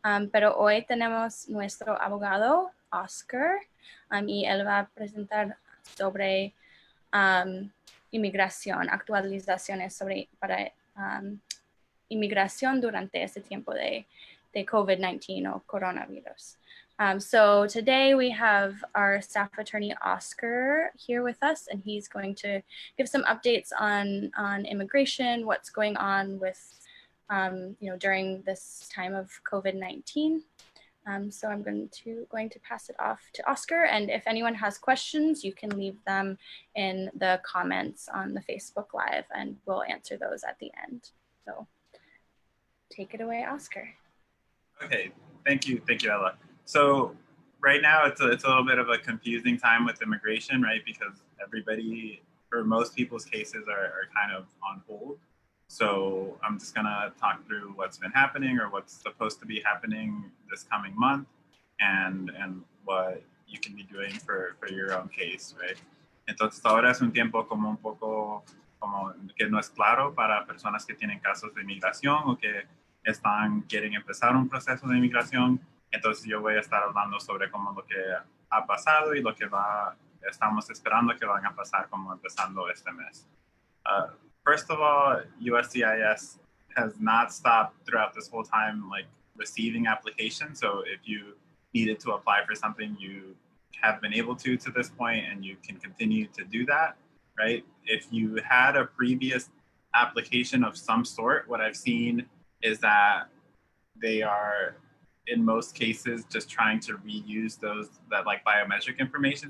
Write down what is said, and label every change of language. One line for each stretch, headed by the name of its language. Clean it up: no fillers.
Spanish: Pero hoy tenemos nuestro abogado, Oscar, y él va a presentar sobre inmigración, actualizaciones para inmigración durante este tiempo de COVID-19
English: or coronavirus. So today we have our staff attorney, Oscar, here with us, and he's going to give some updates on immigration, what's going on with, during this time of COVID-19. So I'm going to pass it off to Oscar, and if anyone has questions, you can leave them in the comments on the Facebook Live, and we'll answer those at the end. So take it away, Oscar. Okay, thank you, Ella. So right now it's a little bit of a confusing time with immigration, right? Because everybody, or most people's cases are kind of on hold. So I'm just gonna talk through what's been happening or what's supposed to be happening this coming month and what you can be doing for your own case, right?
Spanish: Entonces ahora es un tiempo como un poco como que no es claro para personas que tienen casos de inmigración o que quieren empezar un proceso de inmigración. Entonces yo voy a estar hablando sobre cómo lo que ha pasado y lo que estamos esperando que van a pasar como empezando este mes.
English: First of all, USCIS has not stopped throughout this whole time, like receiving applications. So if you needed to apply for something, you have been able to this point, and you can continue to do that, right? If you had a previous application of some sort, what I've seen is that they are, in most cases, just trying to reuse that like biometric information.